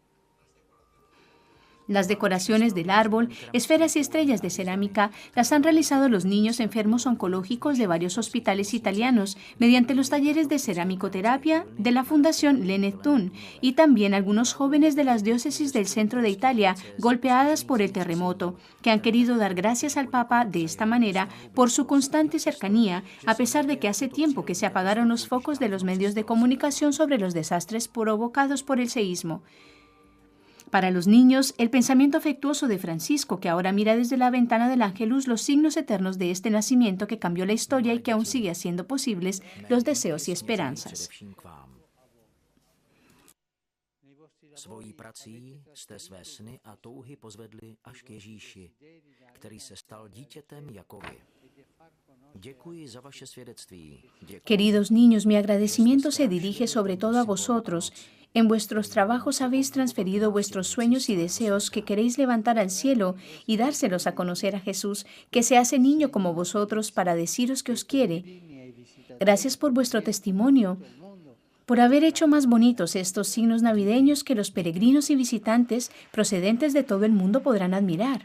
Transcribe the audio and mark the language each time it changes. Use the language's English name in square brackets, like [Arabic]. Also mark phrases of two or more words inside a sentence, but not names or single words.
[Spanish] Las decoraciones del árbol, esferas y estrellas de cerámica las han realizado los niños enfermos oncológicos de varios hospitales italianos mediante los talleres de ceramicoterapia de la Fundación Le Neptune y también algunos jóvenes de las diócesis del centro de Italia golpeadas por el terremoto, que han querido dar gracias al Papa de esta manera por su constante cercanía, a pesar de que hace tiempo que se apagaron los focos de los medios de comunicación sobre los desastres provocados por el seísmo. Para los niños, el pensamiento afectuoso de Francisco, que ahora mira desde la ventana del Ángelus los signos eternos de este nacimiento que cambió la historia y que aún sigue haciendo posibles los deseos y esperanzas. [Czech] Svojí prací jste své sny a touhy pozvedli až k Ježíši, který se stal dítětem Jakovy. Děkuji za vaše svědectví. [Spanish] Queridos niños, mi agradecimiento se dirige sobre todo a vosotros. En vuestros trabajos habéis transferido vuestros sueños y deseos que queréis levantar al cielo y dárselos a conocer a Jesús, que se hace niño como vosotros para deciros que os quiere. Gracias por vuestro testimonio, por haber hecho más bonitos estos signos navideños que los peregrinos y visitantes procedentes de todo el mundo podrán admirar.